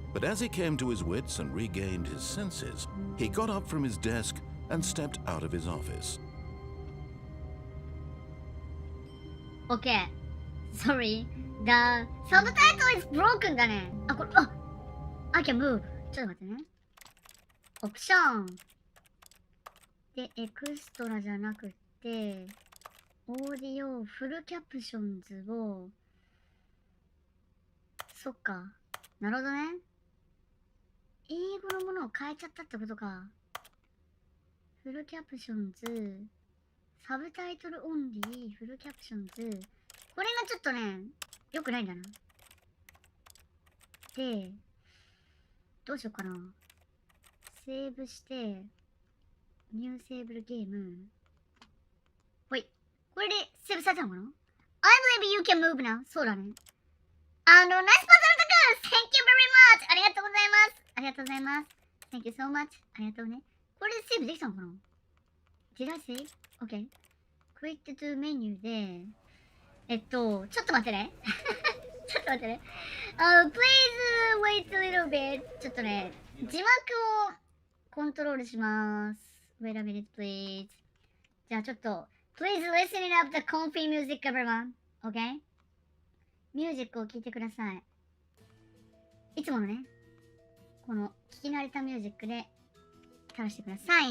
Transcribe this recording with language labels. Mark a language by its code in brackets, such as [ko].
[en] But as he came to his wits and regained his senses, he got up from his desk and stepped out of his office. Okay. Sorry. The subtitle is broken だね。あ、これ、あ、I can move. [ja] ちょっと待ってね。オプション。で、エクストラじゃなくて、オーディオ、フルキャプションズを、そっか。なるほどね。英語のものを変えちゃったってことか。フルキャプションズ、サブタイトルオンリー、フルキャプションズ。これがちょっとね、良くないんだな。で、どうしようかな。セーブして、ニューセーブルゲーム。ほい。これでセーブされたのかな？ [en] I believe you can move now. [ja] そうだね。ナイスパズルタク [en] Thank you very much! [ja] ありがとうございます。ありがとうございます。 [en] Thank you so much. [ja] ありがとうね。これでセーブできたのかな？ [en] Did I save? Okay. Quit to menu [ja] で、ちょっと待ってね。ちょっと待ってね。 [en] Please wait a little bit. [ja] ちょっとね、字幕をコントロールします。 [en] Wait a minute, please. [ja] じゃあちょっと、 [en] Please listen up the comfy music, everyone. Okay? [ja] ミュージックを聴いてください。いつものね、この聞き慣れたミュージックで試してください。